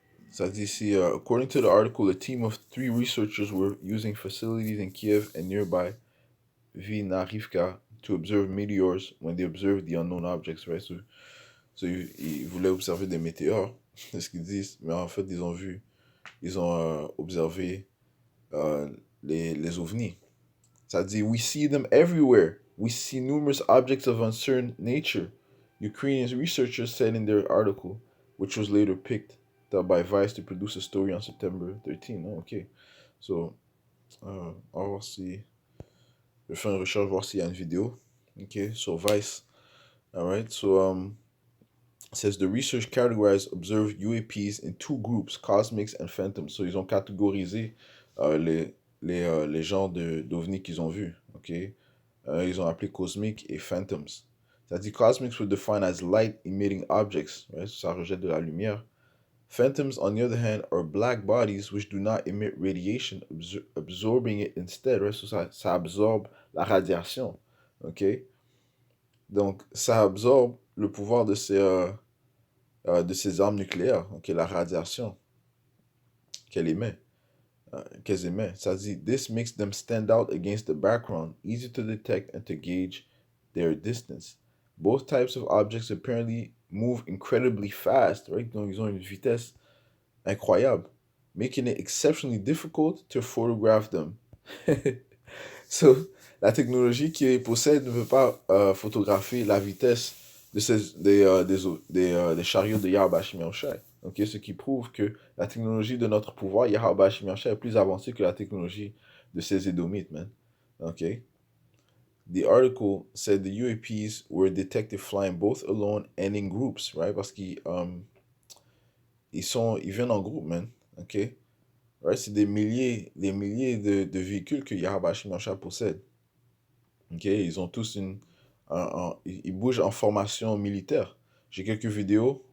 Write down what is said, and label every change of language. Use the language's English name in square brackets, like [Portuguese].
[French] Ça dit ici, [English] according to the article, a team of 3 researchers were using facilities in Kiev and nearby Vinarivka to observe meteors when they observed the unknown objects, right? [French] So ils voulaient observer des météores, c'est ce qu'ils disent, mais en fait, ils ont observé les ovnis. Ça dit, [English] we see them everywhere. We see numerous objects of uncertain nature. Ukrainian researchers said in their article, which was later picked up by Vice to produce a story on September 13. [French] Oh, ok. So, on va voir si. Je vais faire une recherche, voir s'il y a une vidéo. [English] Ok, so Vice. Alright, so, says the research categorized observed UAPs in 2 groups, cosmics and phantoms. [French] So, ils ont catégorisé les genres d'ovnis qu'ils ont vus. Ok, ils ont appelé cosmic et phantoms. [English] Ça dit cosmics were defined as light emitting objects. Right? [French] Ça rejette de la lumière. [English] Phantoms, on the other hand, are black bodies which do not emit radiation, absorbing it instead. [French] Right? So ça absorbe la radiation. OK? Donc, ça absorbe le pouvoir de ces armes nucléaires, OK, la radiation qu'elle émet, qu'elles émettent. [English] Ça dit, this makes them stand out against the background, easy to detect and to gauge their distance. Both types of objects apparently move incredibly fast, right? [French] Donc, ils ont une vitesse incroyable, [English] making it exceptionally difficult to photograph them. [French] So, la technologie qu'ils possèdent ne peut pas photographier la vitesse des chariots de Yahweh Shai. Okay? Ce qui prouve que la technologie de notre pouvoir, Yahweh Shai, est plus avancée que la technologie de ces Édomites, man. Okay? [English] The article said the UAPs were detected flying both alone and in groups, right? [French] Parce qu'ils ils viennent en groupe, man. OK? Right? C'est des milliers de véhicules que Yahweh Shai possède. OK? Ils ont tous ils bougent en formation militaire. J'ai quelques vidéos.